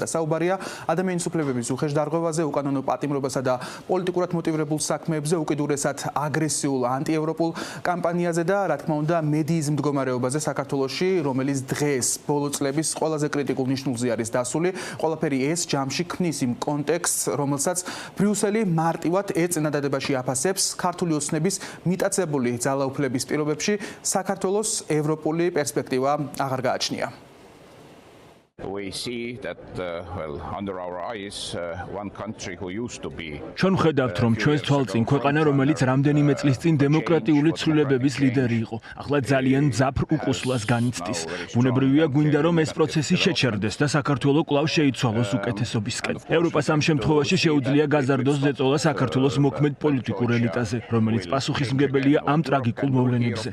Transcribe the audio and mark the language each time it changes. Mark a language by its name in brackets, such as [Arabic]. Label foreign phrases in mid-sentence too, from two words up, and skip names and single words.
[Georgian] საუბარია ადამიანის უფლებების უხეშდარღვევაზე, უკანონო პატიმრობასა და პოლიტიკურად მოტივირებულ საქმეებზე, უკიდურესად აგრესიულ ანტიევროპულ კამპანიაზე და რა თქმა უნდა მედიის მდგომარეობაზე საქართველოში, რომელიც დღეს ბოლო წლების ყველაზე კრიტიკულ ნიშნულზე არის დასული. ყველაფერი ეს ჯამში ქმნის იმ კონტექსტს, რომელსაც ბრიუსელი მარტივად ერთ წინადადებაში აფასებს ქართული ოცნების მიტაცებული ძალაუფლების პირობებში საქართველოს ევროპული პერსპექტივა აღარ გააჩნია. [English] We see that under our eyes one country who used to be [Georgian] ჩვენ ვხედავთ, რომ ჩვენს თვალწინ ქვეყანა, რომელიც რამდენიმე წლის წინ დემოკრატიული ცვლილებების ლიდერი იყო, ახლა ძალიან მძაფრ უკუსლას განიცდის. ბუნებრივია გვინდა, რომ ეს პროცესი შეჩერდეს და საქართველო კვლავ შეიცვალოს უკეთესობისკენ. ევროპას ამ შემთხვევაში შეუძლია გაზარდოს ზეწოლა საქართველოს მოქმედ პოლიტიკურ ელიტაზე, რომელიც პასუხისმგებელია ამ ტრაგიკულ მოვლენებზე.